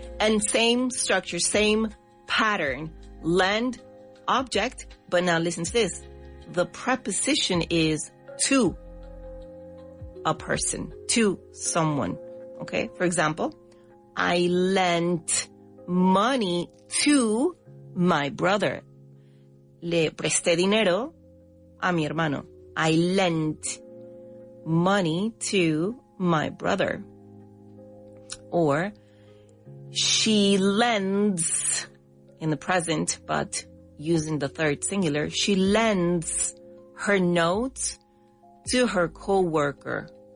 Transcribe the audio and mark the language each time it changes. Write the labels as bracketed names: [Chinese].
[English] And same structure, same pattern. Lend, object, but now listen to this. The preposition is to a person, to someone, okay? For example, I lent money to my brother. [Spanish] Le presté dinero a mi hermano. [English] I lent money to my brother. Or she lends in the present, but using the third singular, she lends her notes to her co-worker.